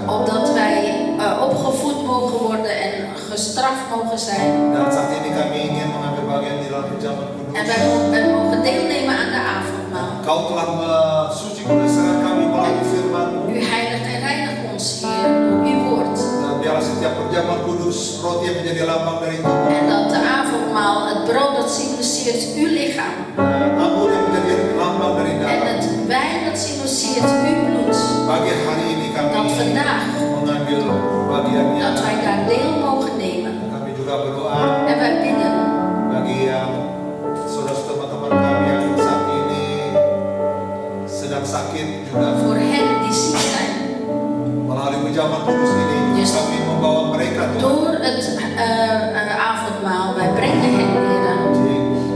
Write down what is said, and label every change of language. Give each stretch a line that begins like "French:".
Dutch: opdat wij opgevoed mogen worden en gestraft mogen zijn.
Indonesian: dan saat ini kami ingin mengambil bagian di dalam perjamuan kudus.
Dutch: En wij mogen deelnemen aan de avondmaal.
Indonesian: Kau telah mensucikan kesalahan kami melalui firman-Mu.
Dutch: U heiligt en reinigt ons, Heer, door uw woord.
Indonesian: Dan biarlah setiap perjamuan kudus roti yang menjadi lambang dari Tuhan,
Dutch: En dat de avondmaal, het brood dat symboliseert uw lichaam.
Indonesian: dan anggur yang menjadi lambang dari
Dutch: En
Indonesian: darah.
Dutch: het wijn dat symboliseert uw bloed.
Indonesian: Pagi hari ini kami
Dutch: Dat vandaag,
Indonesian: mengambil bagiannya.
Dutch: dat wij daar deel mogen nemen.
Indonesian: Kami juga berdoa
Dutch: En wij bidden
Indonesian: bagi yang saudara teman-teman kami yang saat ini sedang sakit juga,
Dutch: voor hen die ziek zijn.
Indonesian: melalui perjamuan kudus ini
English: Yes.
Indonesian: kami membawa mereka Tuhan.
Dutch: Door het avondmaal, wij brengen hen, Heer.